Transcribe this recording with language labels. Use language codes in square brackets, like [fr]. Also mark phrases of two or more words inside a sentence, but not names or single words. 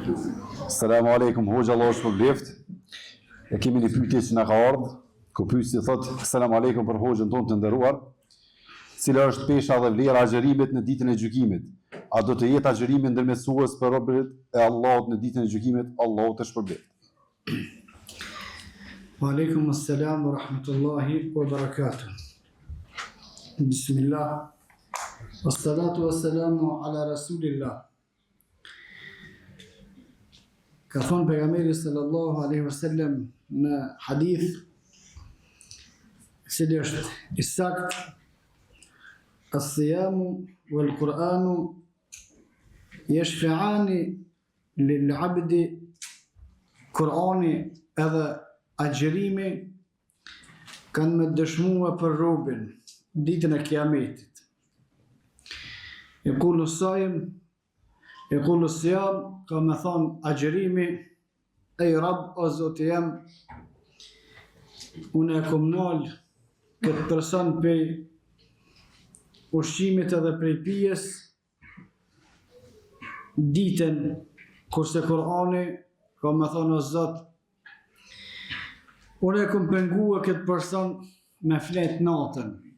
[ar] السلام عليكم, [sq] hoxha Allah është për bleft. E kemi një pyetje që na ka ardhur, ku pyetja thotë: [ar] السلام عليكم [sq] për hoxhën tonë të nderuar. Cila është pesha dhe vlera e agjerimit në ditën e gjykimit? A do të jetë agjerimi ndërmjetësues për robërit e Allahut në ditën e gjykimit? Allahu të shpërblet. [ar] وعليكم السلام ورحمة الله وبركاته. Bismillah. والصلاة والسلام على رسول الله. [sq] Ka thonë pejgamberi [ar] صلى الله عليه وسلم [sq] në hadith, cili është i sakt: [ar] الصيام والقرآن يشفعان للعبد. [sq] Kur'ani edhe agjerimi kanë me dëshmua për robin ditën e kiametit. [ar] يقول الصائم يقول الصيام, [sq] ka me thonë agjerimi: ej Rab, o Zoti jam, unë e kom nalë këtë person prej ushqimit edhe prej pijes ditën, kurse Kur'ani ka me thonë: o Zot, unë e kom pengua këtë person me flet natën.